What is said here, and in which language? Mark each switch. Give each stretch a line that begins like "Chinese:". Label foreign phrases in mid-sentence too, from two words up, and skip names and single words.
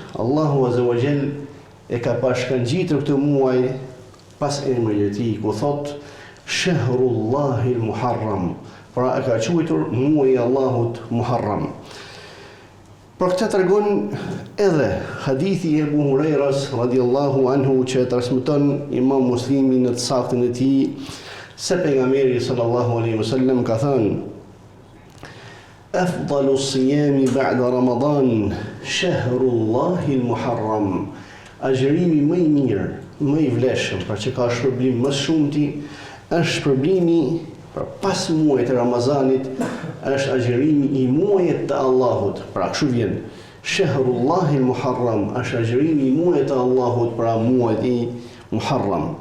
Albanian: Allahu
Arabic: عز وجل
Albanian: e ka pashkangjitur këtë muaj pas emrit e tij ku thot
Arabic: شهر الله المحرم,
Albanian: pra e ka quajtur muaji i Allahut Muharram. Për këtë tregon edhe hadithi e Abu Hurajras
Arabic: رضي الله عنه
Albanian: që transmeton Imam Muslimi në të saktën e tij se pejgamberi
Arabic: صلى الله عليه وسلم
Albanian: ka thënë:
Arabic: أفضل الصيام بعد رمضان شهر الله المحرم.
Albanian: Agjërimi më i mirë, më i vlefshëm, pra që ka shpërblim më shumëti, është shpërblimi pas muajit të Ramazanit, është agjërimi i muajit të Allahut. Pra kështu vjen
Arabic: شهر الله المحرم,
Albanian: është agjërimi i muajit të Allahut, pra muajit i Muharram.